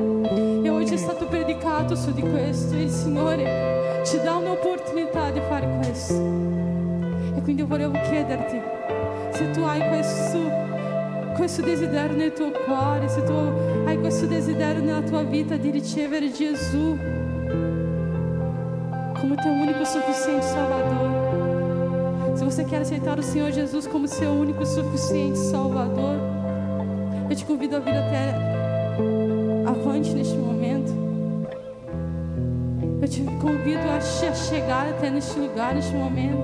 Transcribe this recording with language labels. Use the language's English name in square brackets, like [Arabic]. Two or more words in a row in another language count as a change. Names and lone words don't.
[Italian] E oggi è stato predicato su di questo, e il Signore ci dà un'opportunità di fare questo. E quindi io volevo chiederti, se tu hai questo desiderio nel tuo cuore, se tu hai questo desiderio nella tua vita di ricevere Gesù come [Portuguese] teu único suficiente Salvador, se você quer aceitar o Senhor Jesus como seu único suficiente Salvador, eu te convido a vir até avante neste momento. Eu te convido a chegar até neste lugar, neste momento.